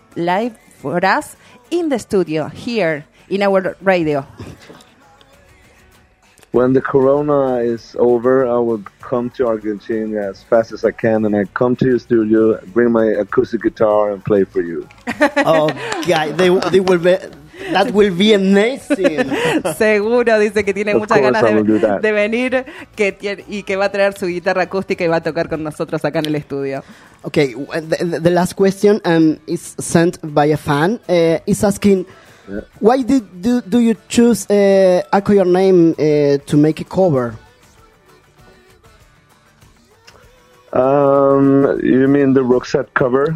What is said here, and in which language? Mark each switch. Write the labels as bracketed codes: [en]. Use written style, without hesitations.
[en] live for us in the studio here in our radio. When the corona is over, I will come to Argentina as fast as I can, and I come to your studio, bring my acoustic guitar, and play for you. Oh, God, they will be, that will be amazing. [es] Seguro, dice que tiene muchas ganas de venir, que tiene, y que va a traer su guitarra acústica y va a tocar con nosotros acá en el estudio. [en] Okay, the last question is sent by a fan. It's asking... Yeah. Why do you choose Echo Your Name to make a cover? You mean the Roxette cover?